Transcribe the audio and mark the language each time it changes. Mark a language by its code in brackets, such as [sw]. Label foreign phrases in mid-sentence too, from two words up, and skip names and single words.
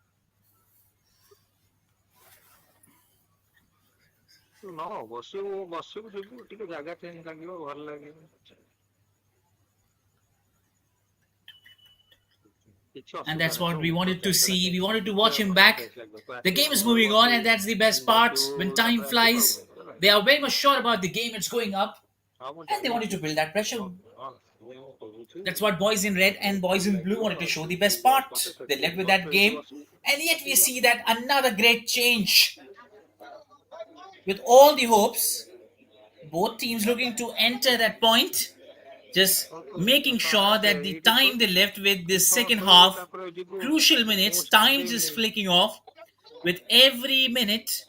[or] ନ ବସିବୁ ବସିବୁ ଯିବୁ ଟିକେ ଜାଗା ଚେଞ୍ଜ ଲାଗିବ ଭଲ ଲାଗିବ କିଛି [en] And [or] ଅସୁବିଧା [en] that's [or] ନାହିଁ [en] what we [or] ସବୁ [en] wanted to [or] ଚେଞ୍ଜ [en] see. [or] ହେଲା [en] We wanted to watch [or] ଟିକେ [en] him [or] ଘରେ [en] back. [or] ଚେଞ୍ଜ ଲାଗିବ [en] The [or] ଆସିବୁ [en] game is [or] ଘରେ [en] moving on, and [or] ବସିବୁ [en] that's the best part. [or] ବସିବୁ [en] When time [or] ତାପରେ ଆସିବୁ [en] flies, [or] ଆଉ [en] they are very much sure about the game. It's going up, [or] ହଁ ମୁଁ [en] and they wanted [or] ଜାଣିଛି [en] to build that pressure. [or] ହଁ ମୁଁ କହୁଛି [en] That's what boys in red and boys in blue wanted to show the best part. They led with that game, and yet we see that another great change. With all the hopes, both teams looking to enter that point, just making sure that the time they left with this second half, crucial minutes, time just flicking off with every minute.